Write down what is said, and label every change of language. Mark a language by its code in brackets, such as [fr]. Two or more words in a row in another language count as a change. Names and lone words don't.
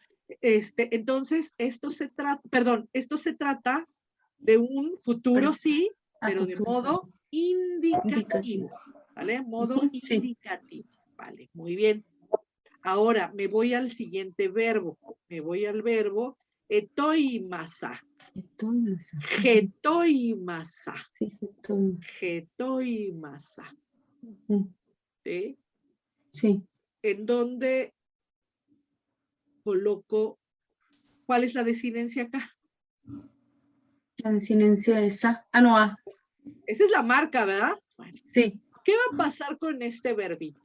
[es] Entonces, esto se trata de un futuro sí, pero de modo indicativo. ¿Vale? Modo indicativo. Vale, muy bien. Ahora me voy al siguiente verbo. Me voy al verbo etoimasa. Getoimasa. Getoimasa. ¿Sí? Sí. En donde coloco, ¿cuál es la desinencia acá? La desinencia es A. No, A. Esa es la marca, ¿verdad? Bueno, sí. ¿Qué va a pasar con este verbito?